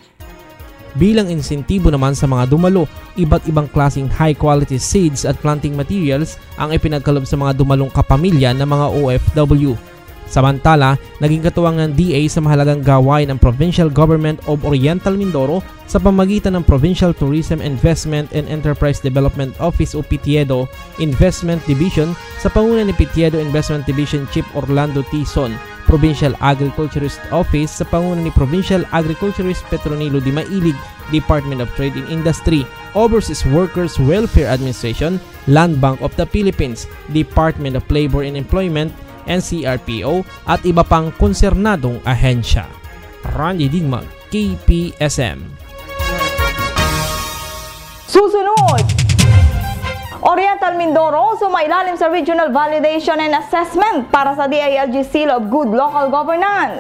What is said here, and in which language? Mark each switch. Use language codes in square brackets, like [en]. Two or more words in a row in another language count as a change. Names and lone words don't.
[tl] Bilang insentibo naman sa mga dumalo, iba't ibang klaseng [en] high-quality seeds [tl] at [en] planting materials [tl] ang ipinagkalob sa mga dumalong kapamilya ng mga OFW. Samantala, naging katuwang ng DA sa mahalagang gawain ng Provincial Government of Oriental Mindoro sa pamagitan ng Provincial Tourism Investment and Enterprise Development Office o Pitiedo Investment Division sa panguna ni Pitiedo Investment Division Chief Orlando Tizon, Provincial Agriculturist Office sa panguna ni Provincial Agriculturist Petronilo Di Mailig, Department of Trade and Industry, Overseas Workers Welfare Administration, Land Bank of the Philippines, Department of Labor and Employment, NCRPO at iba pang konsernadong ahensya. Randy Digma, KPSM. Susunod! Oriental Mindoro sumailalim sa Regional Validation and Assessment para sa DILG Seal of Good Local Governance.